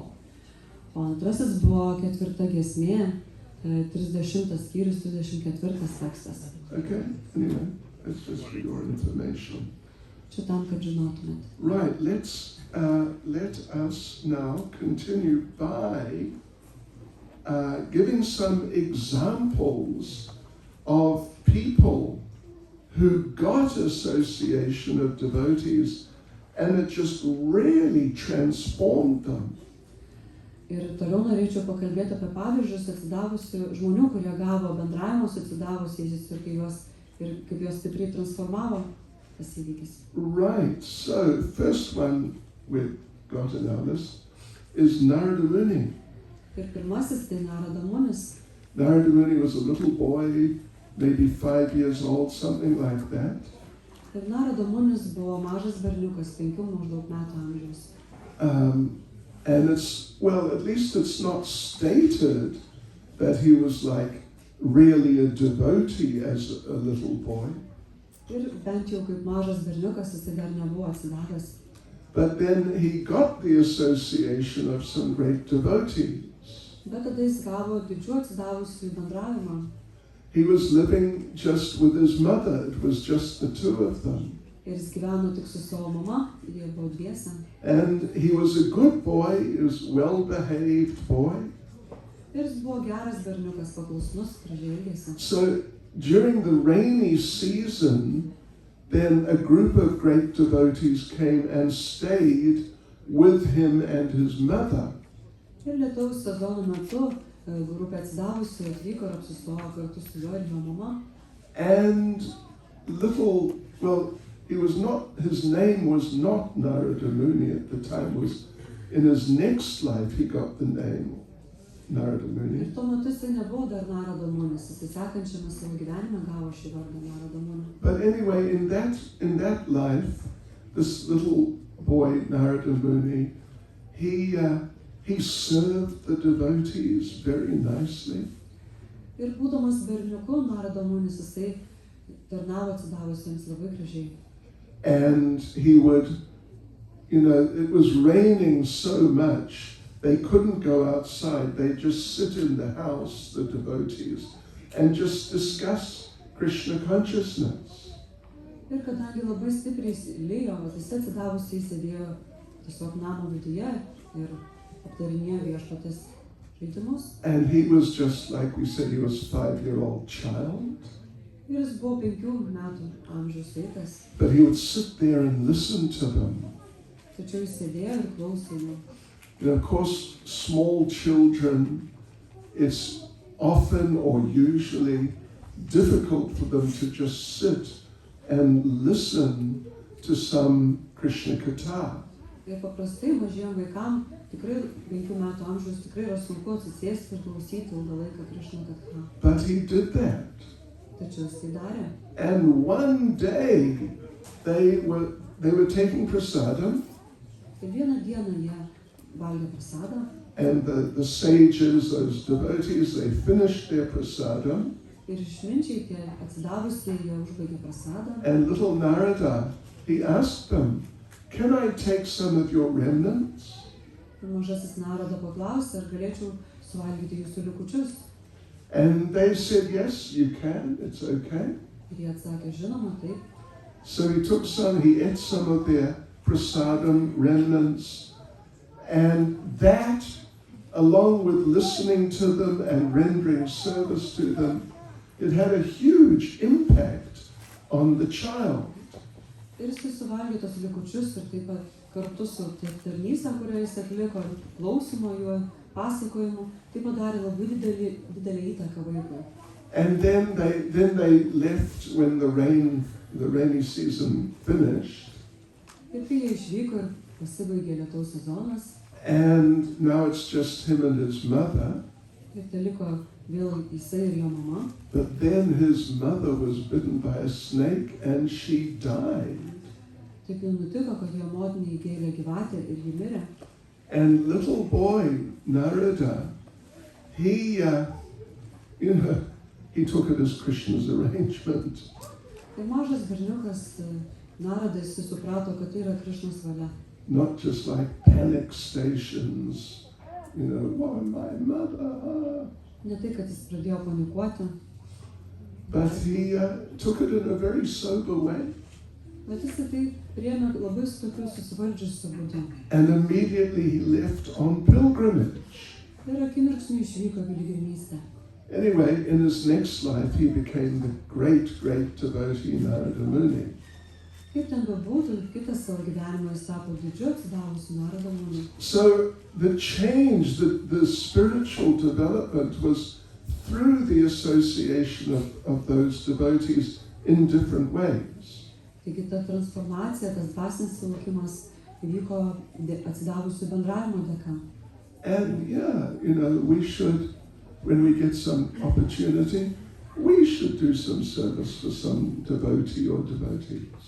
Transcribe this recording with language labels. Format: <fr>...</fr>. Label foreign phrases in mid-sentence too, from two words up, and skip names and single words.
<lt>O antrasis buvo 4 giesmė, 30 skyrius, 34 tekstas.</lt> <en>Okay, anyway, that's just for your information.</en> <lt>Čia tam, kad žinotumėt.</lt> <en>Right, let us now continue by giving some examples of people who got association of devotees and it just really transformed them.</en> <lt>Ir toliau norėčiau pakalbėti apie pavyzdžius atsidavusių žmonių, kurie gavo bendravimo su atsidavusiais ir kaip juos stipriai transformavo tas įvykis.</lt> <en>Right, so first one we've got in our list is Narada Muni.</en> <lt>Ir pirmasis tai Narada Munis.</lt> <en>Narada Muni was a little boy, maybe 5 years old, something like that.</en> <lt>Ir Narada Munis buvo mažas berniukas, 5 maždaug metų amžiaus.</lt> <en>And at least it's not stated that he was like really a devotee as a little boy.</en> <lt>Ir bent jau kaip mažas berniukas jis dar nebuvo atsidavęs.</lt> <en>But then he got the association of some great devotees.</en> <lt>Bet tada jis gavo didžių atsidavusių bendravimą.</lt> <en>He was living just with his mother. It was just the two of them.</en> <lt>Ir jis gyveno tik su savo mama, jie buvo dviese.</lt> <en>And he was a good boy, he was a well-behaved boy.</en> <lt>Ir jis buvo geras berniukas, paklusnus, gražiai elgėsi.</lt> <en>So during the rainy season, then a group of great devotees came and stayed with him and his mother.</en> <lt>Ir lietaus sezono metu grupė atsidavusių atvyko ir apsistojo kartu su juo ir jo mama.</lt> <en>And his name was not Narada Muni at the time, was in his next life, he got the name Narada</en> <lt>Ir Muni. tuo metu jisai nebuvo dar Narada Munis, jisai sekančiame savo gyvenime gavo šį vardą Narada Muni.</lt> <en>But anyway, in that life, this little boy Narada Muni, he served the devotees very nicely.</en> <lt>Ir būdamas berniuku, Narada Munis, jisai tarnavo atsidavusiems labai gražiai.</lt> <en>And he would, it was raining so much, they couldn't go outside. They'd just sit in the house, the devotees, and just discuss Krishna consciousness.</en> <lt>Ir kadangi labai stipriai lijo, visi atsidavusiai sėdėjo tiesiog namo viduje ir aptarinėjo viešpaties žaidimus.</lt> <en>And he was just like we said, he was a 5-year-old child.</en> <lt>Ir jis buvo 5 metų amžiaus vaikas.</lt> <en>But he would sit there and listen to them.</en> <lt>Tačiau jis sėdėjo ir klausė jų.</lt> <en>Of course, small children, it's often or usually difficult for them to just sit and listen to some Krishna katha.</en> <lt>Ir paprastai mažiem vaikam, tikrai 5 metų amžiaus, tikrai yra sunku atsisėsti ir klausyti ilgą laiką Krishna katha.</lt> <en>But he did that.</en> <lt>Tačiau jis tai darė.</lt> <en>And one day they were taking prasadam,</en> <lt>Ir vieną dieną jie valgė prasadą.</lt> <en>and the sages, those devotees, they finished their prasadam.</en> <lt>Ir išminčiai tie atsidavusieji jie užbaigė prasadą.</lt> <en>And little Narada, he asked them, "Can I take some of your remnants?"</en> <lt>Ir mažasis Narada paklausė, ar galėčiau suvalgyti jūsų likučius.</lt> <en>And they said, "Yes, you can, it's okay."</en> <lt>Ir jie atsakė, žinoma, taip.</lt> <en>So he ate some of their prasadam remnants, and that, along with listening to them and rendering service to them, it had a huge impact on the child.</en> <lt>Ir jis suvalgė tos likučius ir taip pat kartu su tarnyste, kurią jis atliko, klausymo juo, pasakojimu, tai padarė labai didelį įtaką vaikui.</lt> <en>And then they left when the rainy season finished.</en> <lt>Ir kai jie išvyko ir pasibaigė lietaus sezonas,</lt> <en>And now it's just him and his mother.</en> <lt>ir tai liko vėl jisai ir jo mama.</lt> <en>But then his mother was bitten by a snake and she died.</en> <lt>Taip jau nutiko, kad jo motinai įgėlė gyvatė ir ji mirė.</lt> <en>And little boy Narada, he took it as Krishna's arrangement.</en> <lt>Tai mažas berniukas Narada, jis suprato, kad tai yra Krišnos valia.</lt> <en>Not just like panic stations, why my mother?</en> <lt>Ne tai, kad jis pradėjo panikuoti,</lt> <en>But he took it in a very sober way.</en> <lt>bet jis tai priėmė labai su tokiu susivaldžiusiu būdu.</lt> <en>And immediately he left on pilgrimage.</en> <lt>Ir akimirksniu išvyko piligrimystę.</lt> <en>Anyway, in his next life, he became the great devotee Narada Muni.</en> <lt>Kaip ten bebūtų, kitas savo gyvenimo jis tapo didžiu atsidavusiu Narada Muni.</lt> <en>So the change, the spiritual development was through the association of those devotees in different ways.</en> <lt>Taigi ta transformacija, tas dvasinis suvokimas įvyko atsidavusių bendravimo dėka.</lt> <en>And we should, when we get some opportunity, we should do some service for some devotee or devotees.</en>